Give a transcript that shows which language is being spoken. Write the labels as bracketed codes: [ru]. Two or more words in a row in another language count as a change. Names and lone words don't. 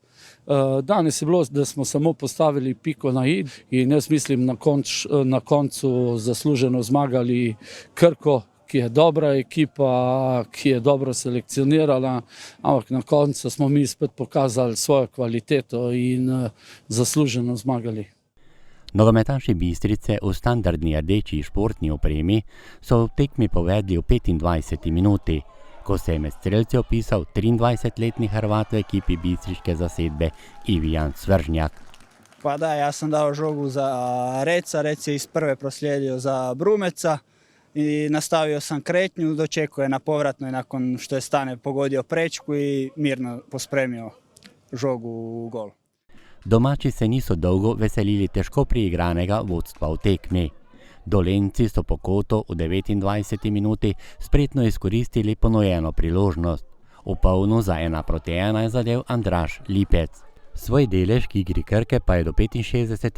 [sl] Danes je bilo, da smo samo postavili piko na i in jaz mislim na koncu zasluženo zmagali Krko, ki je dobra ekipa, ki je dobro selekcionirala, ampak na koncu smo mi spet pokazali svojo kvaliteto in zasluženo zmagali. Nogometaši Bistrice v standardni rdeči športni opremi so v tekmi povedli v 25. minuti, ko se je med strelci opisal 23-letni Hrvat v ekipi bistriške zasedbe Ivijan Svržnjak. [hr] Pa da, ja sam dao žogu za Reca, Rec je iz prve proslijedio za Brumeca i nastavio sam kretnju, dočekao je na povratnoj nakon što je Stane pogodio prečku i mirno pospremio žogu u gol. [sl] Domači se niso dolgo veselili težko priigranega vodstva v tekmi. Dolenjci so po kotu v 29. minuti spretno izkoristili ponujeno priložnost. V polno za 1:1 je zadel Andraž Lipec. Svoj delež k igri Krke pa je do 65.